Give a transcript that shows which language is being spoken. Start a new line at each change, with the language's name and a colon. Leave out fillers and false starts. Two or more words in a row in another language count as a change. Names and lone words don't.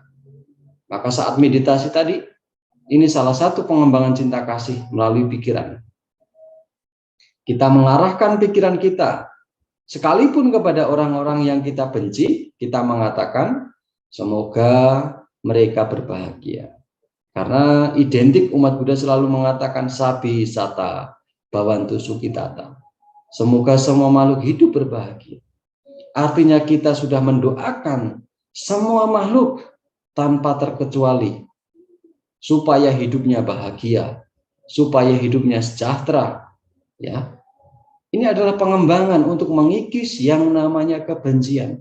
Indonesian: Maka saat meditasi tadi, ini salah satu pengembangan cinta kasih melalui pikiran. Kita mengarahkan pikiran kita, sekalipun kepada orang-orang yang kita benci, kita mengatakan, semoga mereka berbahagia. Karena identik umat Buddha selalu mengatakan
Pali: sabi sata bhavantu sukhitata.
Indonesian: Semoga semua makhluk hidup berbahagia. Artinya kita sudah mendoakan semua makhluk tanpa terkecuali supaya hidupnya bahagia, supaya hidupnya sejahtera. Ya, ini adalah pengembangan untuk mengikis yang namanya kebencian.